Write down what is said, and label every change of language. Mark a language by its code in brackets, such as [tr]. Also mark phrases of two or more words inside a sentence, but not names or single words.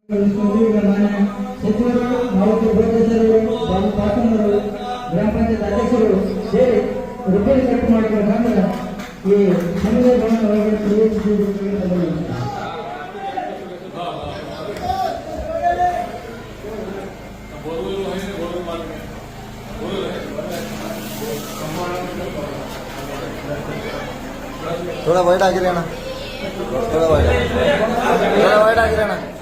[kn] ಸಚಿವರು ಗ್ರಾಮ ಪಂಚಾಯತ್ ಅಧ್ಯಕ್ಷರು ಸೇರಿ ರಿಪೇರಿ ಕಟ್ ಮಾಡಬೇಕಂದ್ರೆ ಈ ಸಮುದಾಯ ಭವನ [hi] थोड़ा वाइड आगे रहना, थोड़ा वाइड आगे रहना।